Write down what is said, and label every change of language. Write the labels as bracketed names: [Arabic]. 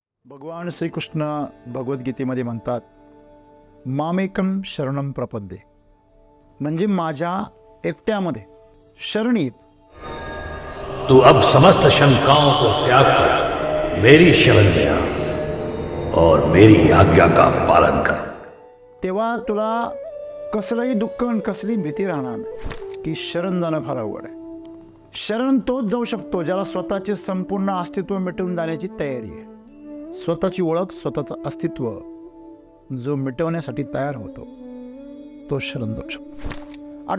[Marathi] भगवान श्रीकृष्ण भगवद्गीतेमध्ये म्हणतात, [Sanskrit] मामेकम शरणम प्रपद्ये, [Marathi] म्हणजे माझ्या एकट्यामध्ये शरण येत। [Hindi] तू अब समस्त शंकाओं को त्याग कर मेरी शरण में आ और मेरी आज्ञा का पालन कर। [Marathi] तेव्हा तुला कसलंही दुःख आणि कसली भीती राहणार नाही की शरण जाणं फार अवघड आहे। शरण तोच जाऊ शकतो ज्याला स्वतःचे संपूर्ण अस्तित्व मिटवून जाण्याची तयारी आहे। स्वतःची ओळख, स्वतःचं अस्तित्व जो मिटवण्यासाठी तयार होतो तो शरण जाऊ शकतो।